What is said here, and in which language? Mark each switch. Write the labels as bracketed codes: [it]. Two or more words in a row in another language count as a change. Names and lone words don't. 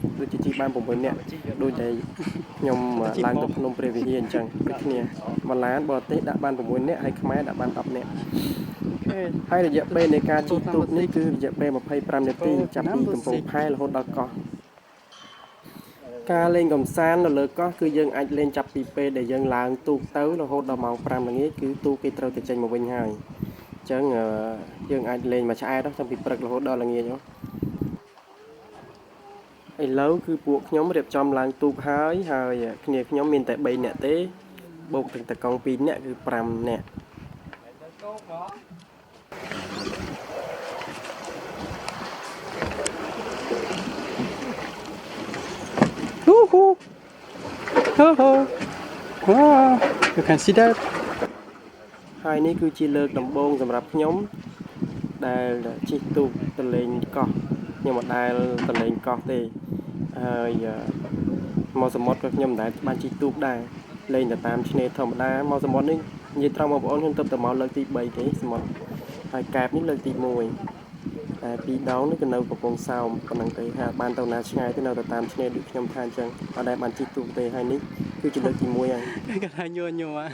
[km] ដូចជាជិះបាន6នាក់ដូចតែខ្ញុំឡើងទៅភ្នំព្រះវិហារអញ្ចឹងដូចគ្នាមួយឡានបរទេសដាក់បាន6នាក់ហើយខ្មែរដាក់បាន10នាក់ហើយរយៈពេលនៃការជិះទូកនេះគឺរយៈពេល25នាទីចាប់ពីកំពង់ផែរហូតដល់កោះការលេងកំសាន្តនៅលើកោះគឺយើងអាចលេងចាប់ពីពេលដែលយើងឡើងទូកទៅរហូតដល់ម៉ោង5ល្ងាចគឺទូកគេត្រូវតែចេញមកវិញហើយអញ្ចឹងយើងអាចលេងមួយឆ្អែតតាំងពីព្រឹករហូតដល់ល្ងាច ឥឡូវគឺពួកខ្ញុំរៀបចំឡើងទូកហើយគ្នាខ្ញុំមានតែ3នាក់ទេបូកទាំងតកង់2នាក់គឺ5នាក់ [en] Wow, you can see that [km] ហើយ នេះគឺជាលើកដំបូងសម្រាប់ខ្ញុំដែលជិះទូកទៅលេងកោះខ្ញុំមិនដែលទៅលេងកោះទេហើយមកសមុទ្រក៏ខ្ញុំមិនដែលបានជិះទូកដែរលេងតែតាមឆ្នេរធម្មតាមកសមុទ្រនេះនិយាយត្រង់បងប្អូនខ្ញុំទៅមកលើកទី3ទេសមុទ្រហើយកែបនេះលើកទី1តែពីរដងនេះក៏នៅកំពង់សោមប៉ុណ្ណឹងទេហើយបានទៅណាឆ្ងាយទេនៅតែតាមឆ្នេរដូចខ្ញុំថាអញ្ចឹងអត់ដែលបានជិះទូកទេហើយនេះគឺជាលើកទី1ហើយគេថាញ័រឥឡូវ